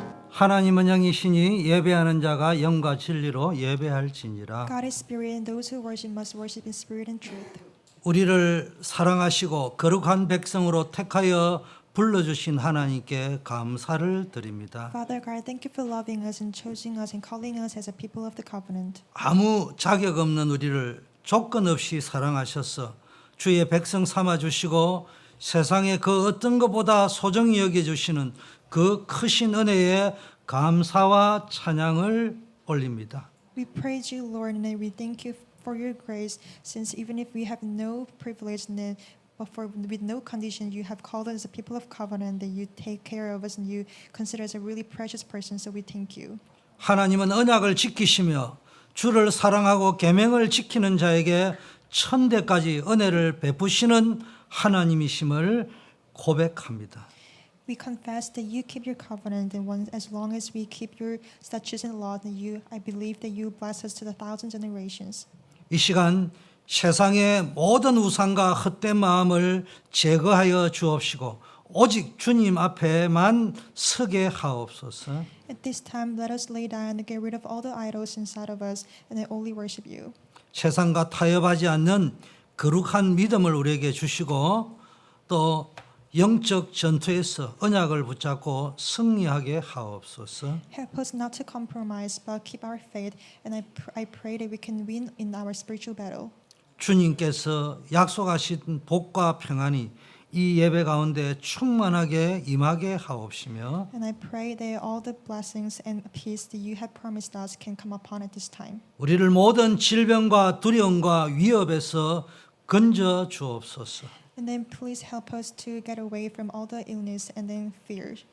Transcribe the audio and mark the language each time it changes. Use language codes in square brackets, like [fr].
[ko] 하나님은 영이시니 예배하는 자가 영과 진리로 예배할지니라. [en] God is spirit, and those who worship must worship in spirit and truth. [ko] 우리를 사랑하시고 거룩한 백성으로 택하여 불러주신 하나님께 감사를 드립니다. [en] Father God, thank you for loving us and choosing us and calling us as a people of the covenant. [ko] 아무 자격 없는 우리를 조건 없이 사랑하셔서 주의 백성 삼아 주시고 세상에 그 어떤 것보다 소중히 여겨주시는 그 크신 은혜에 감사와 찬양을 올립니다. [en] We praise you, Lord, and we thank you for your grace, since even if we have no privilege but with no condition, you have called us as a people of covenant, that you take care of us and you consider us a really precious person, so we thank you. [ko] 하나님은 언약을 지키시며 주를 사랑하고 계명을 지키는 자에게 천대까지 은혜를 베푸시는 하나님이심을 고백합니다. [en] We confess that you keep your covenant, and as long as we keep your statutes and laws, I believe that you bless us to the thousand generations. [ko] 이 시간 세상의 모든 우상과 헛된 마음을 제거하여 주옵시고 오직 주님 앞에만 서게 하옵소서. [en] At this time, let us lay down and get rid of all the idols inside of us, and then only worship you. [ko] 세상과 타협하지 않는 거룩한 믿음을 우리에게 주시고 또 영적 전투에서 언약을 붙잡고 승리하게 하옵소서. [en] Help us not to compromise, but keep our faith. And I pray that we can win in our spiritual battle. [ko] 주님께서 약속하신 복과 평안이 이 예배 가운데 충만하게 임하게 하옵시며 [en] And I pray that all the blessings and peace that you have promised us can come upon at this time. [ko] 우리를 모든 질병과 두려움과 위협에서 건져 주옵소서. [en] And then please help us to get away from all the illness and then fear.